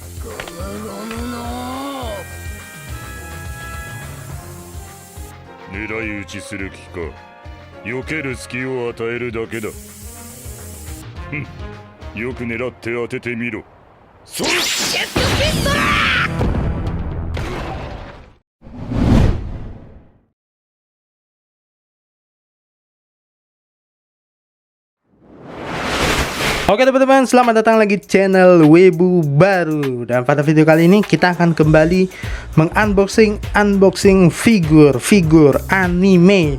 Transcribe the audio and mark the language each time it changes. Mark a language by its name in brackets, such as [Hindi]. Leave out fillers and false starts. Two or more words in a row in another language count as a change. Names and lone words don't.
[Japanese] 狙い撃ちする気か。避ける隙を与えるだけだ。ふん、よく狙って当ててみろ。それジェットピストル。 [Indonesian] Oke teman-teman, selamat datang lagi di channel Weibo baru. Dan pada video kali ini kita akan kembali mengunboxing figur anime.